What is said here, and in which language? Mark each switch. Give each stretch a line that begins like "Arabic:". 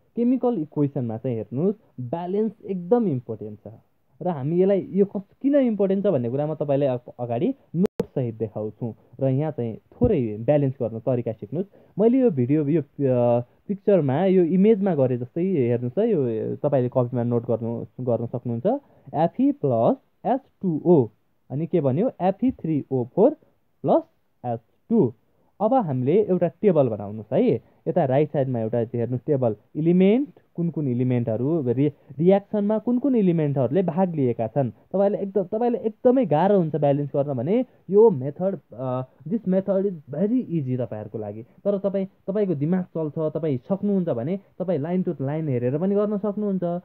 Nepali: Chemical इक्वेसनमा चाहिँ हेर्नुहोस् balance एकदम इम्पोर्टेन्ट छ र हामी यसलाई यो किन इम्पोर्टेन्ट छ भन्ने कुरा म तपाईँलाई अगाडि नोटसहित देखाउँछु र यहाँ चाहिँ थोरै ब्यालेन्स गर्नु तरिका सिक्नुहोस्। मैले यो भिडियो यो पिक्चरमा यो इमेजमा गरे जस्तै हेर्नुहोस् है, यो तपाईँले कपीमा नोट गर्न सक्नुहुन्छ। Fe प्लस H2O अनि के भन्यो Fe3O4 प्लस H2। अब हामीले एउटा टेबल बनाउनुहोस् है। यता राइट साइडमा एउटा हेर्नुहोस् टेबल, इलिमेन्ट कुन कुन इलिमेन्टहरू रियाक्सनमा कुन कुन इलिमेन्टहरूले भाग लिएका छन्। तपाईँले एकदमै गाह्रो हुन्छ ब्यालेन्स गर्न भने यो method
English: this method is very easy
Nepali: तपाईँहरूको लागि। तर तपाईँको दिमाग चल्छ, तपाईँ सक्नुहुन्छ भने तपाईँ लाइन टु लाइन हेरेर पनि गर्न सक्नुहुन्छ।